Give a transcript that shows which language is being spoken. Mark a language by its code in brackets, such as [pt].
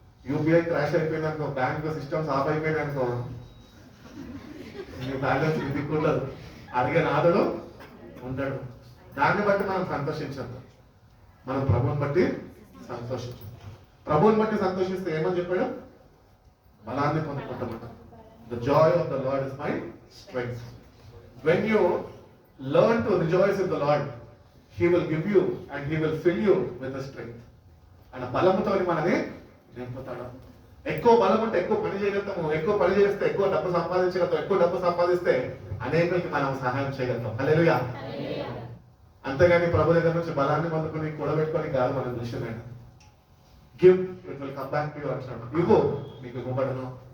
[te] UPI crash అయిపోయింది అనుకో, bank systems of అయిపోయినాయి అనుకో, నీ బ్యాలెన్స్ దిక్కుండదు, అడిగే నాదుడు ఉండడు. దాన్ని బట్టి మనం సంతోషించద్దు, మనం ప్రభువుని బట్టి సంతోషించదు. ప్రభువుని బట్టి సంతోషిస్తే ఏమని చెప్పాడు? బలాన్ని పొందుకుంటామట. [en] The joy of the Lord is my strength. When you learn to rejoice in the Lord, He will give you and He will fill you with the strength. [te] అన్న బలముతో మనని నింపుతాడు. ఎక్కువ బలం ఉంటే ఎక్కువ పని చేయగలుగుతాము, ఎక్కువ పని చేస్తే ఎక్కువ డబ్బు సంపాదించగలుగుతాం, ఎక్కువ డబ్బు సంపాదిస్తే అనేకులకి మనం సహాయం చేయగలుగుతాం. హల్లెలూయా. అంతేగాని ప్రభు దగ్గర నుంచి బలాన్ని పొందుకొని కూడబెట్టుకొని కాదు మనం దృశ్యమైన. [en] give it will come back to you [te] అంటాడు. ఇవ్వు నీకు ఇవ్వబడును.